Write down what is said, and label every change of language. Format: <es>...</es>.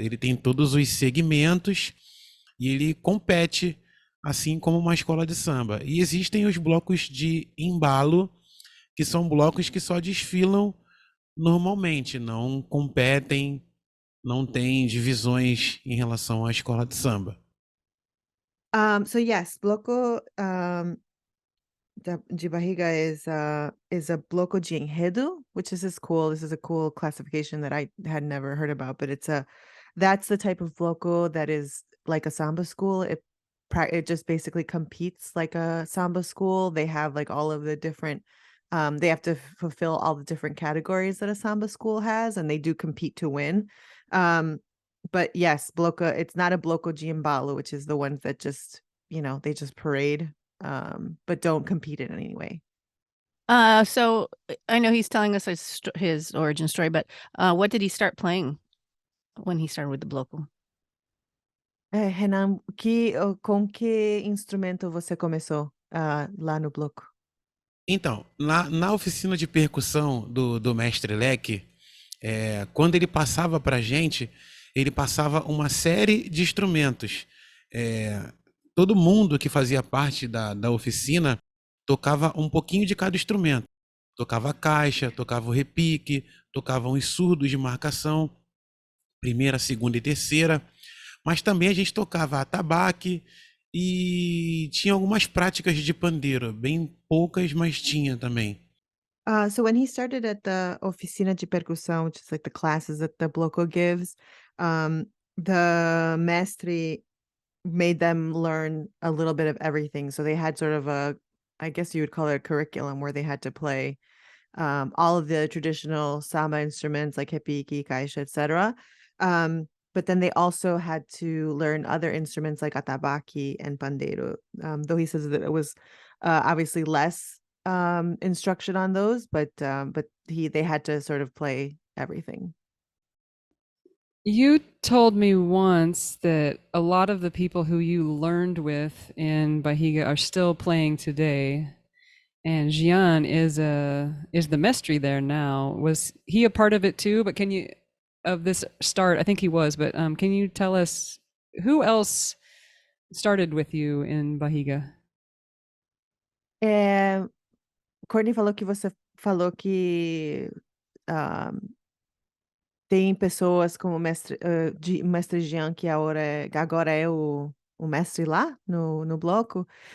<pt>Ele tem todos os segmentos e ele compete assim como uma escola de samba. E existem os blocos de embalo, que são blocos que só desfilam normalmente, não competem, não tem divisões em relação à escola de samba.</pt> <en>So yes, Bloco de Barriga is a bloco de enredo, which is cool. This is a cool classification that I had never heard about, but it's a that's the type of bloco that is like a samba school. It just basically competes like a samba school. They have like all of the different they have to fulfill all the different categories that a samba school has, and they do compete to win. But yes, bloco, it's not a bloco giambalo, which is the ones that just, they just parade, but don't compete in any way. So I know he's telling us his origin story, but what did he start playing when he started with the bloco?</en> <pt>Renan, com que instrumento você começou lá no bloco? Então, na oficina de percussão do mestre Leque, quando ele passava para a gente, ele passava uma série de instrumentos. Todo mundo que fazia parte da oficina tocava um pouquinho de cada instrumento. Tocava a caixa, tocava o repique, tocavam os surdos de marcação, primeira, segunda e terceira, mas também a gente tocava atabaque e tinha algumas práticas de pandeiro, bem poucas, mas tinha também.</pt> <en>So when he started at the</en> <pt>oficina de percussão,</pt> <en>which is like the classes that the bloco gives, the mestre made them learn a little bit of everything. So they had sort of I guess you would call it a curriculum where they had to play all of the traditional samba instruments like repique, caixa, etc. But then they also had to learn other instruments like atabaque and pandeiro. Though he says that it was obviously less instruction on those, but they had to sort of play everything. You told me once that a lot of the people who you learned with in Barriga are still playing today. And Gian is the mestre there now. Was he a part of it too? But of this start? I think he was. But can you tell us who else started with you in Barriga?</en> <pt>Courtney falou que você falou que tem pessoas como mestre Jean, que agora é o mestre lá no bloco.</pt>